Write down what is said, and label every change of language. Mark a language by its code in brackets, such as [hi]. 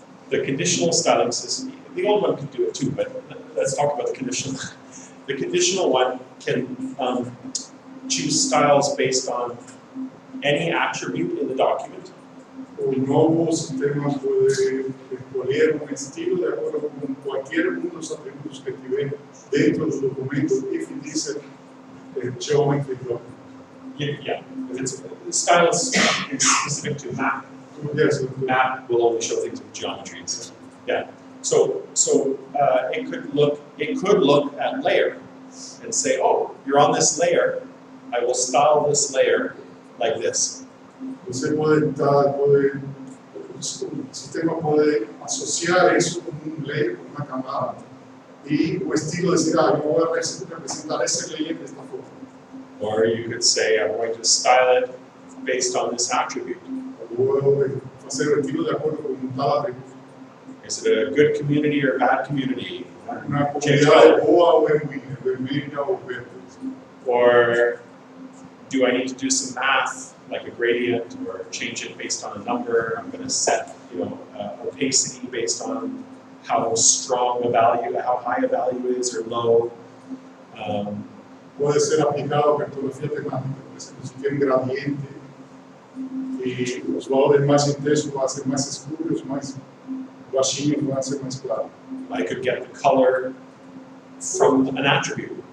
[en] The conditional styling system, the old one could do it too, but let's talk about the conditional. The conditional one can choose styles based on any attribute in the document. [pt] O novo sistema pode escolher estilo de acordo com qualquer dos atributos que tiver dentro do documento [en] if it is a geometry document. Yeah, if it's the style is specific to map. Yes, Map will only show things with geometries. Yeah. So it could look at layer and say, oh, you're on this layer. I will style this layer like this. [pt] você pode o sistema pode associar isso com layer, com uma camada, e o estilo dizer, eu vou representar esse layer desta forma. [en] Or you could say, I'm going to style it based on this attribute. [pt] Vou fazer o estilo de acordo com tal atributo. [en] Is it a good community or a bad community? [pt] Uma comunidade boa ou é ruim, é vermelha ou verde. [en] Or do I need to do some math, like a gradient, or change it based on a number? I'm going to set, opacity based on how strong a value, how high a value is or low. [pt] Pode ser aplicado a cartografia temática, por exemplo, se tem gradiente e os valores mais intensos vão ser mais escuros, os mais baixinhos vão ser mais claros. [en] I could get the color from an attribute.